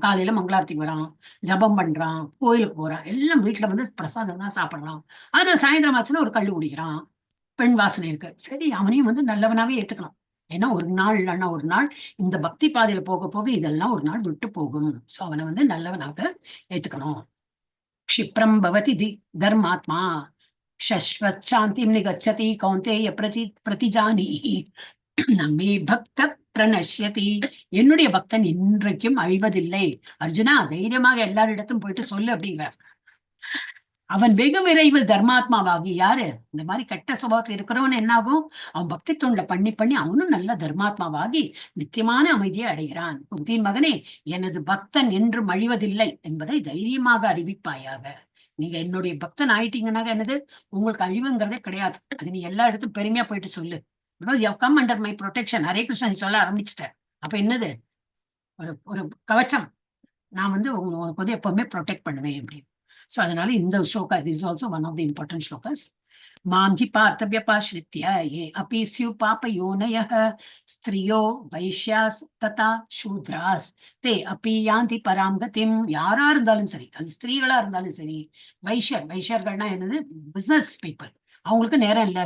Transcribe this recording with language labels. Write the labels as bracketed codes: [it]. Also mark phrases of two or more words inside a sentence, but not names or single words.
[ta] காலையில மங்களாரத்திக்கு வரான், ஜபம் பண்றான், கோயிலுக்கு போறான், எல்லாம் வீட்டுல வந்து பிரசாதம் தான் சாப்பிடுறான். ஆனா சாயந்தரம் ஆச்சுன்னா ஒரு கள்ளு குடிக்கிறான், பெண் வாசனை இருக்கு. சரி அவனையும் வந்து நல்லவனாவே ஏத்துக்கலாம். ஏன்னா ஒரு நாள் இல்லைன்னா ஒரு நாள் இந்த பக்தி பாதையில போக போக இதெல்லாம் ஒரு நாள் விட்டு போகும். சோ அவனை வந்து நல்லவனாக ஏத்துக்கணும். [sa] क्षिप्रं भवति धर्मात्मा शश्वत् शान्तिं निगच्छति कौन्तेय प्रतिजानीहि न मे भक्त प्रणश्यति. [ta] என்னுடைய பக்தன் இன்றைக்கும் அழிவதில்லை. அர்ஜுனா தைரியமாக எல்லாரிடத்தும் போயிட்டு சொல்லு அப்படிங்கிறார். அவன் வெகு விரைவில் தர்மாத்மாவாகி, யாரு இந்த மாதிரி கெட்ட சுபாவத்தில் இருக்கிறவன் என்ன ஆகும், அவன் பக்தி தொண்டில பண்ணி அவனும் நல்ல தர்மாத்மாவாகி நித்தியமான அமைதியை அடைகிறான். புத்தியின் மகனே, எனது பக்தன் என்று அழிவதில்லை என்பதை தைரியமாக அறிவிப்பாயாக. நீங்க என்னுடைய பக்தன் ஆயிட்டீங்கன்னாக்க என்னது, உங்களுக்கு அழிவுங்கிறதே கிடையாது. அது நீ எல்லா இடத்தும் பெருமையா போயிட்டு சொல்லு. [en] because you come under my protection. [ta] ஹரே கிருஷ்ணன் நீ சொல்ல ஆரம்பிச்சுட்ட. அப்ப என்னது, ஒரு கவச்சம். நான் வந்து உங்களுக்கு வந்து எப்பவுமே ப்ரொடெக்ட் பண்ணுவேன் அப்படின்னு. [en] So [ta] அதனால இந்த ஸ்லோகா, [en] this is also one of the important shlokas. [sa] माम् हि पार्थव्यपाश्रित्य ये अपि स्युः पापयोनयः स्त्रियो वैश्याः तथा शूद्राः ते अपि यान्ति पराम् गतिम्. [ta] யாரா இருந்தாலும் சரி, அது ஸ்திரீகளா இருந்தாலும் சரி, வைஷ்யர்கள்னா என்னது, [en] business people, [ta] அவங்களுக்கு நேரம் இல்லை.